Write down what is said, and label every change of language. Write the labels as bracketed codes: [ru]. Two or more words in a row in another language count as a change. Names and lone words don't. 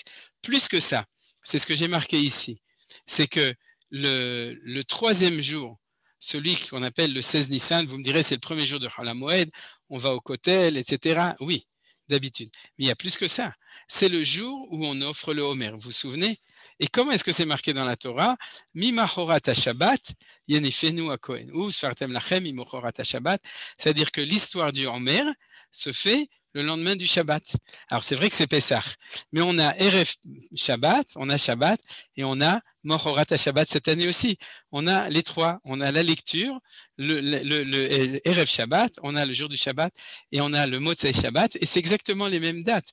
[fr] Plus que ça, c'est ce que j'ai marqué ici, c'est que le 3e jour, celui qu'on appelle le 16 Nissan, vous me direz c'est le 1er jour de [he] חול המועד, [fr] on va au Kotel, etc. Oui, d'habitude. Mais il y a plus que ça. C'est le jour où on offre le Homer. Vous vous souvenez? Et comment est-ce que c'est marqué dans la Torah? [he] ממחרת השבת יניפנו הכהן וספרתם לכם ממחרת השבת. [fr] C'est-à-dire que l'histoire du Homer se fait le lendemain du Shabbat. Alors c'est vrai que c'est Pessah, mais on a [he] ערב שבת, [fr] on a Shabbat, et on a [he] מחרת שבת [fr] cette année aussi. On a les 3, on a la lecture, le [he] ערב שבת, [fr] on a le jour du Shabbat, et on a le [he] מוצאי שבת, [fr] et c'est exactement les mêmes dates.